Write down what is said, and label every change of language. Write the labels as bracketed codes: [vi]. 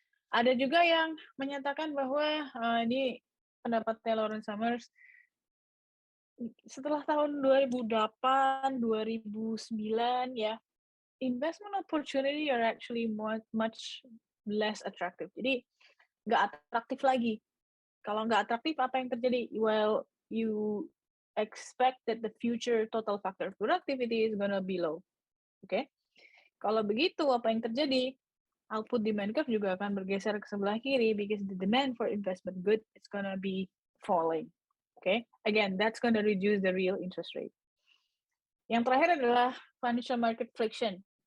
[id] Ada juga yang menyatakan bahwa ini pendapatnya Lawrence Summers, setelah tahun 2008, 2009 ya, [en] investment opportunity are actually much less attractive. [id] Jadi nggak atraktif lagi. Kalau nggak atraktif, apa yang terjadi? [en] Well, you expect that the future total factor of productivity is gonna be low. [id] Oke? Kalau begitu, apa yang terjadi? [en] Output demand curve [id] juga akan bergeser ke sebelah kiri [en] because the demand for investment good is gonna be falling. Okay? Again, that's gonna reduce the real interest rate. [id] Yang terakhir adalah financial market friction.